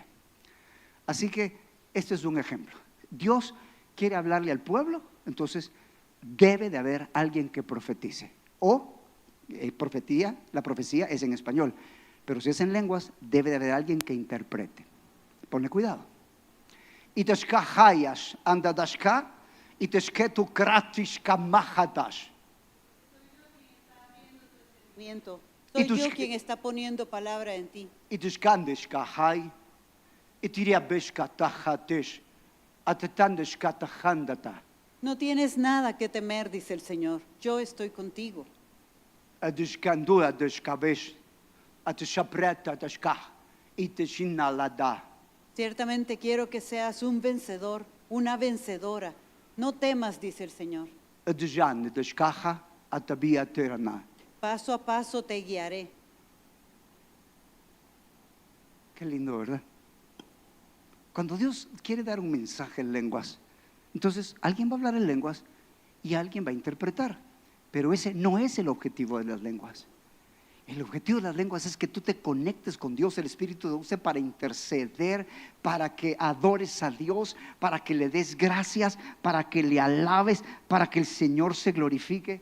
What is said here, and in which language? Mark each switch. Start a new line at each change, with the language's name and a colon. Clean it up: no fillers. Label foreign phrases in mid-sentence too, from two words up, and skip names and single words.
Spanish: Así que este es un ejemplo. Dios quiere hablarle al pueblo, entonces debe de haber alguien que profetice. O la profecía es en español, pero si es en lenguas, debe de haber alguien que interprete. Ponle cuidado. Iteshka hayas andadashka, iteshketu kratishka mahatash. Soy yo quien está poniendo palabra en ti. Iteshkandeshka hay, itiriabeshka tahatesh, atetandeshka tahandata. No tienes nada que temer, dice el Señor. Yo estoy contigo. Adeshkandua deshkabesh, ateshapreta deshka, iteshinalada. Ciertamente quiero que seas un vencedor, una vencedora. No temas, dice el Señor. Adjan deshkaha atabia terana. Paso a paso te guiaré. Qué lindo, ¿verdad? Cuando Dios quiere dar un mensaje en lenguas, entonces alguien va a hablar en lenguas y alguien va a interpretar. Pero ese no es el objetivo de las lenguas. El objetivo de las lenguas es que tú te conectes con Dios, el Espíritu de Dios, para interceder, para que adores a Dios, para que le des gracias, para que le alabes, para que el Señor se glorifique.